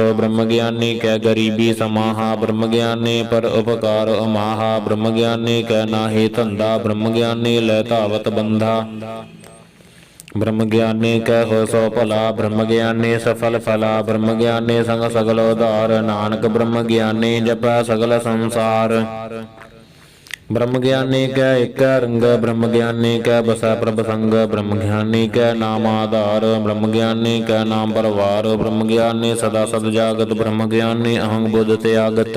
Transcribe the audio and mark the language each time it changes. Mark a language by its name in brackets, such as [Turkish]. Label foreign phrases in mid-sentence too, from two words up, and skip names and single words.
[Braj] ब्रह्म ज्ञानी कै गरीबी समाहा, ब्रह्म ज्ञानी पर उपकार अमाहा। ब्रह्म ज्ञानी कै नाहि धंधा, ब्रह्म ज्ञानी लै धावत बंधा। ब्रह्म ज्ञानी कै हो सो भला, ब्रह्म ज्ञानी सफल फला। ब्रह्म ज्ञानी संग सगल उधार, नानक ब्रह्म ज्ञानी जपै सगल संसार। ब्रह्म ज्ञानी कै एक रंग, ब्रह्म ज्ञानी कै बसै प्रभ संग। ब्रह्म ज्ञानी कै नाम आधार, ब्रह्म ज्ञानी कै नाम परवार। ब्रह्म ज्ञानी सदा सद जागत, ब्रह्म ज्ञानी अहंग बुध त्यागत।